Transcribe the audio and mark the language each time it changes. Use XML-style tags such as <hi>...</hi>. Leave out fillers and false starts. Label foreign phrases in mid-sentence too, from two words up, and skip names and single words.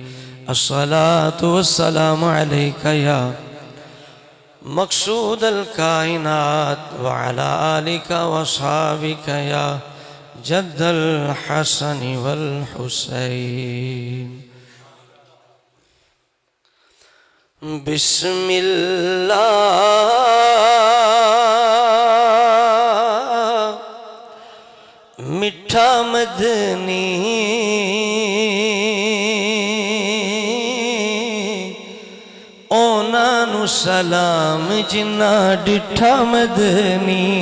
<ar>الصلاة والسلام عليك يا مقصود الكائنات وعلى آلك وأصحابك يا جد الحسن والحسين. بسم اللہ</ar> <pa>میٹھا مدنی اونا نو سلام جنا ڈٹھا مدنی.</pa>